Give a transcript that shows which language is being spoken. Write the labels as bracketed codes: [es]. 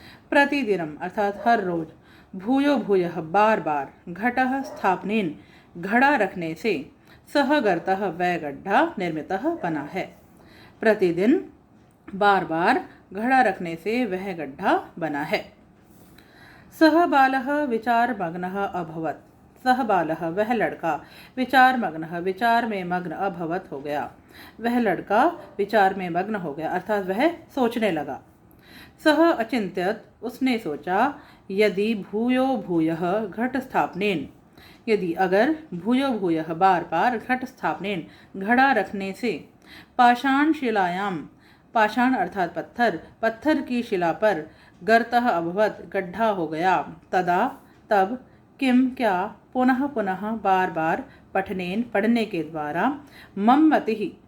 [hi] प्रतिदिनं अर्थात हर रोज, [sa] भूयो भूयः [hi] बार बार, [sa] घटः स्थापनेन [hi] घड़ा रखने से, [sa] सह गर्तः [hi] वह गड्ढा, निर्मितः बना है। प्रतिदिन बार बार घड़ा रखने से वह गड्ढा बना है। [sa] सह बालः विचार मग्नः अभवत्। सह बालः [hi] वह लड़का, [sa] विचार मग्नः [hi] विचार में मग्न, अभवत हो गया, वह लड़का विचार में मग्न हो गया, अर्थात वह सोचने लगा। [sa] सह अचिंत्यत, [hi] उसने सोचा, [sa] यदि भूयो भूयः घट स्थापनेन, [hi] यदि अगर, भूयो भूयः बार बार, घट स्थापनेन घड़ा रखने से, [sa] पाषाण शिलायाम, [hi] पाषाण अर्थात पत्थर, पत्थर की शिला पर, [sa] गर्तः अभवत [hi] गड्ढा हो गया, तदा तब, किम क्या, [sa] पुनः पुनः [hi] बार बार, पठनेन पढ़ने के द्वारा, [sa] मम मतिः